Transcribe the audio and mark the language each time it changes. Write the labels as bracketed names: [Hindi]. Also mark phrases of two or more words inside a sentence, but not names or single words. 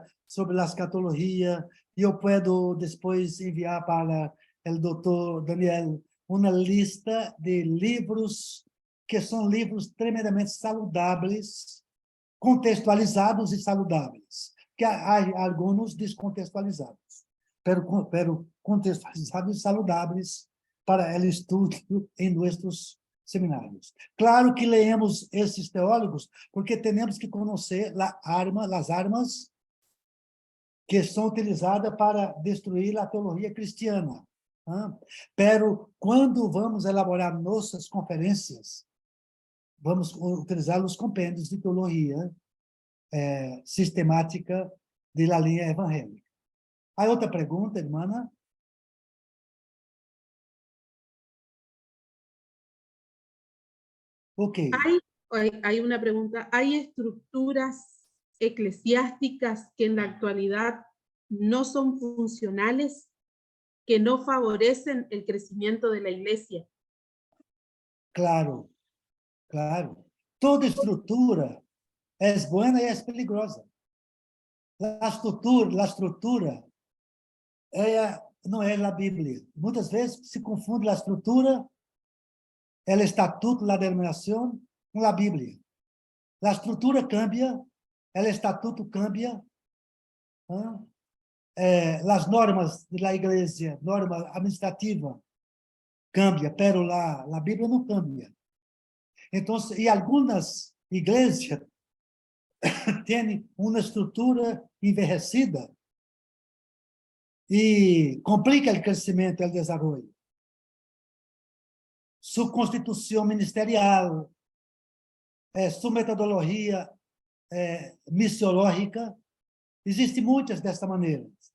[Portuguese] sobre a escatologia, e eu posso depois enviar para o doutor Daniel uma lista de livros que são livros tremendamente saludáveis, contextualizados e saludáveis, que há alguns descontextualizados, pero contextualizados e saludáveis para o estudo em nossos seminários. Claro que leemos esses teólogos porque temos que conhecer as armas que são utilizadas para destruir a teologia cristiana. Pero quando vamos elaborar nossas conferências, vamos utilizar os compêndios de teologia sistemática de la linha evangélica. Há outra pergunta, irmã? Ok. [Spanish] Hay una pregunta. ¿Hay estructuras eclesiásticas que en la actualidad no son funcionales, que no favorecen el crecimiento de la iglesia? [Portuguese] Claro, claro. Toda estrutura é boa e é peligrosa. A estrutura não é a Bíblia. Muitas vezes se confunde a estrutura, o estatuto, a denominação, com a Bíblia. A estrutura cambia, o estatuto cambia, as normas da igreja, norma administrativa, cambia, pero a Bíblia não cambia. Então, e algumas igrejas têm uma estrutura envelhecida e complica o crescimento e o desenvolvimento. Sua constituição ministerial, sua metodologia missiológica, existem muitas desta maneira.